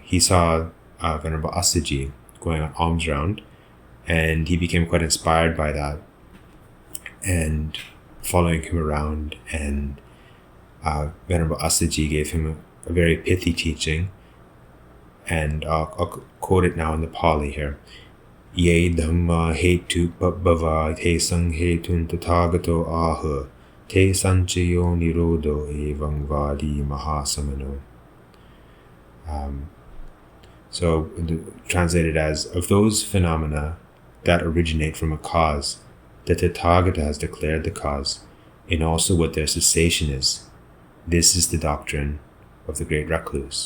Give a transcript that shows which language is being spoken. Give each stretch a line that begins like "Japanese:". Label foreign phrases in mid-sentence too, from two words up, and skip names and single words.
English: He saw Venerable Asaji going on alms round, and he became quite inspired by that, and following him around, and Venerable Asaji gave him a very pithy teaching, and I'll quote it now in the Pali here.
Pali: Ye dhamma hetu pabbhava te sanghetun tathagato aha te sanchayo nirodho evang vadi mahasamano.
English: So translated as, of those phenomena that originate from a cause, the Tathagata has declared the cause, and also what their cessation is. This is the doctrine of the great recluse.